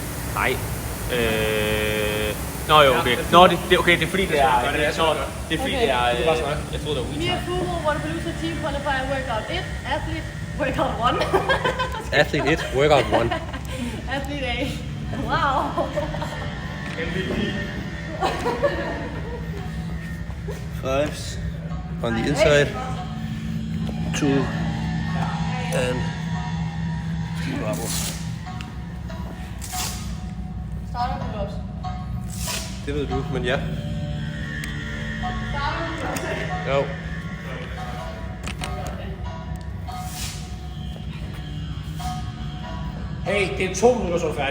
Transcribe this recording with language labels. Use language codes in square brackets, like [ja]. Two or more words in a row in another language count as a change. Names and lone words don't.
[da] Nej. Nå jo, okay. Nå, det er okay, det er fordi, det er... Det er fordi, det er... Jeg troede, det var [en] Mia Fumo, Wodapalooza Team Qualifier Workout 1, Athlete Workout 1. Athlete 1, Workout 1. Athlete A. Wow. MVP. Fives on the inside. 2 and 3 bubbles. [da] Starter du også? Det ved du, men ja. Jo. Hey, det er 2 minutter, så er du færdig.